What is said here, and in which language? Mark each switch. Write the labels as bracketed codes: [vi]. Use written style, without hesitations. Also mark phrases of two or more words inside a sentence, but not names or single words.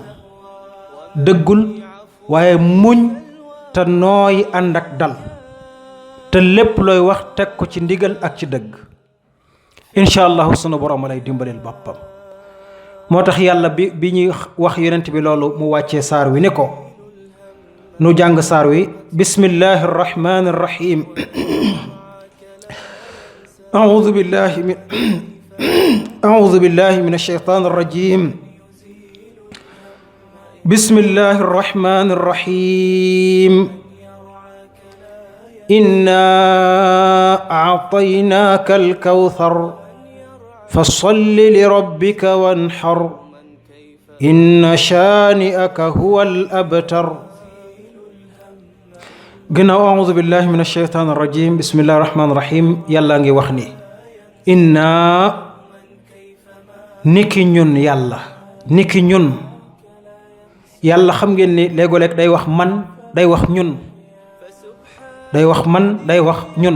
[wo] dëggul waaye muñ te nooy ànd ak dal, te lépp looy wax teg ko ci ndigal ak ci dëgg. [ar] إن شاء الله [wo] sunu borom lay dimbaleel boppam. moo tax yàlla bi ñuy wax yonent bi loolu mu wàccee saar wi ne ko, nu jàng saar wi. [ar] بسم الله الرحمن الرحيم. أعوذ بالله من الشيطان الرجيم. بسم الله الرحمن الرحيم. إنا أعطيناك الكوثر فصل لربك وانحر إن شانئك هو الأبتر. gannaaw أعوذ بالله من الشيطان الرجيم بسم الله الرحمن الرحيم. [wo] yàlla ngi wax ni inna niki ñun yàlla xam ngeen ni léego-léeg day wax man, day wax ñun, day wax ñun.